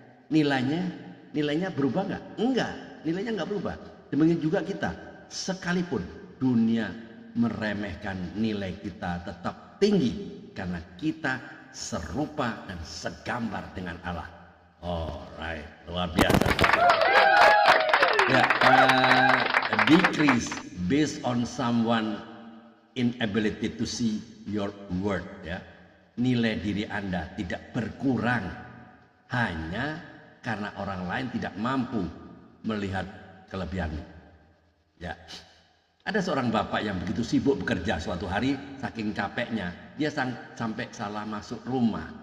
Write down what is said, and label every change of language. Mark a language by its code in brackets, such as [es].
[id] Nilainya berubah nggak? Enggak, nilainya nggak berubah. Demikian juga kita, sekalipun dunia meremehkan, nilai kita tetap tinggi karena kita serupa dan segambar dengan Allah. Alright, luar biasa. [en] Ya, decrease based on someone inability to see your worth ya. [id] Nilai diri Anda tidak berkurang hanya karena orang lain tidak mampu melihat kelebihanmu. Ya. Ada seorang bapak yang begitu sibuk bekerja, suatu hari saking capeknya dia sampai salah masuk rumah.